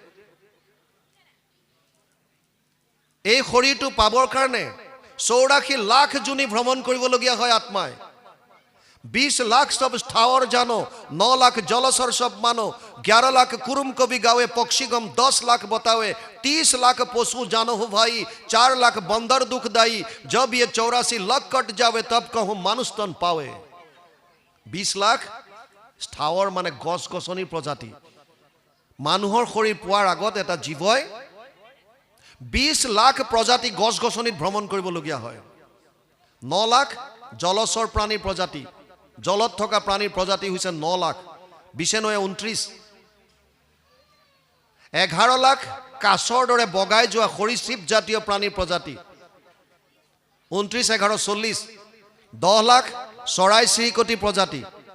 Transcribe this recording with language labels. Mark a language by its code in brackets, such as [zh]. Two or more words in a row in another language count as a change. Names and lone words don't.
[as] এই শৰীৰটো পাবৰ কাৰণে ৮৪ লাখ জুনি ভ্ৰমণ কৰিবলগীয়া হয় আত্মাই। [hi] 20 लाख सब स्थावर जानो, 9 लाख जलचर सब मानो, 11 लाख कुरुम कवि गावे, पक्षीगम 10 लाख बतावे, 30 लाख पशु जानो हो भाई, 4 लाख बंदर दुखदाई, जब ये 84 लाख कट जावे तब कहूँ मानुष तन पावे। [as] 20 लाख স্থাৱৰ মানে গছ গছনিৰ প্ৰজাতি। মানুহৰ শৰীৰ পোৱাৰ আগত এটা জীৱই 20 লাখ প্ৰজাতি গছ গছনিত ভ্ৰমণ কৰিবলগীয়া হয়। 9 লাখ জলচৰ প্ৰাণীৰ প্ৰজাতি, জলত থকা প্ৰাণীৰ প্ৰজাতি হৈছে 9 লাখ, 29 11 লাখ কাছৰ দৰে বগাই যোৱা সৰীসৃপ জাতীয় প্ৰাণীৰ প্ৰজাতি, 29 11 40, 10 লাখ চৰাই চিৰিকটি প্ৰজাতি,